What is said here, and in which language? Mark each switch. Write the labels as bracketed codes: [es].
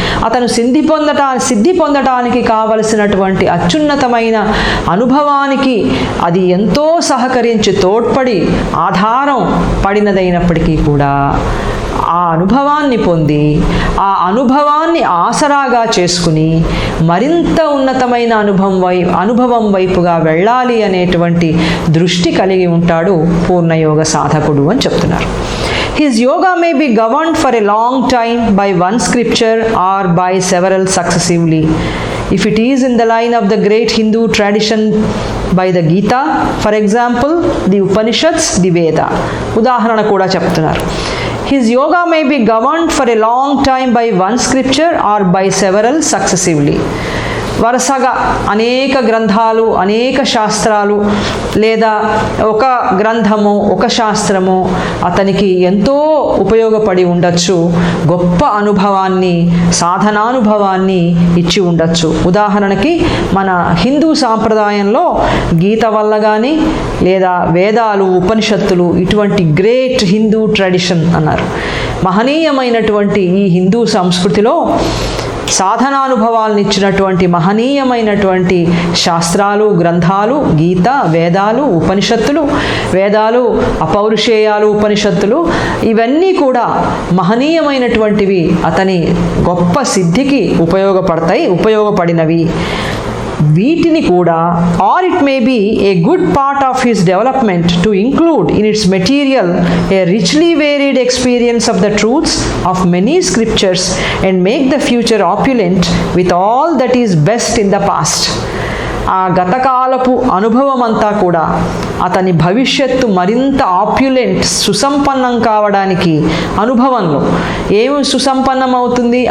[te] అతను సిద్ధి పొందటానికి కావలసినటువంటి అత్యున్నతమైన అనుభవానికి అది ఎంతో సహకరించి తోడ్పడి ఆధారం పడినదైనప్పటికీ కూడా ఆ అనుభవాన్ని పొంది ఆ అనుభవాన్ని ఆసరాగా చేసుకుని మరింత ఉన్నతమైన అనుభవం వైపుగా వెళ్ళాలి అనేటువంటి దృష్టి కలిగి ఉంటాడు పూర్ణయోగ సాధకుడు అని చెప్తున్నారు. [en] His yoga may be governed for a long time by one scripture or by several successively. If it is in the line of the great Hindu tradition by the Gita, for example, the Upanishads, the Veda. [te] ఉదాహరణ కూడా చెప్తున్నారు. [en] His yoga may be governed for a long time by one scripture or by several successively. [te] వరుసగా అనేక గ్రంథాలు, అనేక శాస్త్రాలు, లేదా ఒక గ్రంథము, ఒక శాస్త్రము అతనికి ఎంతో ఉపయోగపడి ఉండొచ్చు, గొప్ప అనుభవాన్ని, సాధనానుభవాన్ని ఇచ్చి ఉండొచ్చు. ఉదాహరణకి మన హిందూ సాంప్రదాయంలో గీత వల్ల కానీ, లేదా వేదాలు, ఉపనిషత్తులు, ఇటువంటి [en] great Hindu tradition [te] అన్నారు. మహనీయమైనటువంటి ఈ హిందూ సంస్కృతిలో సాధనానుభవాలను ఇచ్చినటువంటి మహనీయమైనటువంటి శాస్త్రాలు, గ్రంథాలు, గీత, వేదాలు, ఉపనిషత్తులు, వేదాలు, అపౌరుషేయాలు, ఉపనిషత్తులు, ఇవన్నీ కూడా మహనీయమైనటువంటివి, అతని గొప్ప సిద్ధికి ఉపయోగపడినవి. వీటిని కూడా, [en] or it may be a good part of his development to include in its material a richly varied experience of the truths of many scriptures and make the future opulent with all that is best in the past. [te] ఆ గతకాలపు అనుభవం అంతా కూడా అతని భవిష్యత్తు మరింత ఆప్యులెంట్, సుసంపన్నం కావడానికి అనుభవంలో ఏమి సుసంపన్నం అవుతుంది?